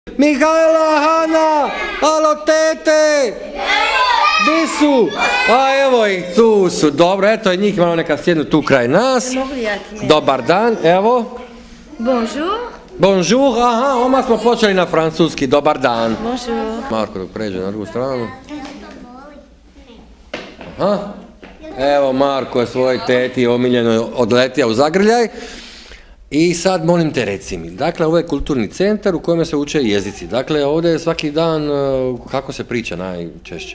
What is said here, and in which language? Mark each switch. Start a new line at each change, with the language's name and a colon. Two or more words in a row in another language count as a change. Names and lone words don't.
Croatian: Mihajla, Hana, alo tete! Di su? A evo ih, tu su, dobro, eto njih malo neka sjednu tu kraj nas. Dobar dan, evo. Bonjour. Bonjour, aha, oma smo počeli na francuski, dobar dan. Bonjour. Marko dok pređe na drugu stranu. Aha, evo Marko je svoj teti omiljeno odletio u zagrljaj. I sad molim te reci mi, dakle ovo je kulturni centar u kojem se uče jezici, dakle ovdje je svaki dan kako se priča najčešće?